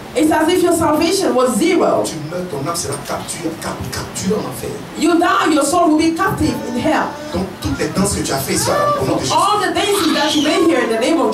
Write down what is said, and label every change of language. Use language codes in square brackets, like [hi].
[en] It's as if your salvation was zero. [fr] Tu meurs, ton âme sera capturée en enfer. [en] You die, your soul will be captive in hell. [fr] Donc toutes les danses que tu as fait ici au nom de Jésus, [en] All the dances that you made here in the name of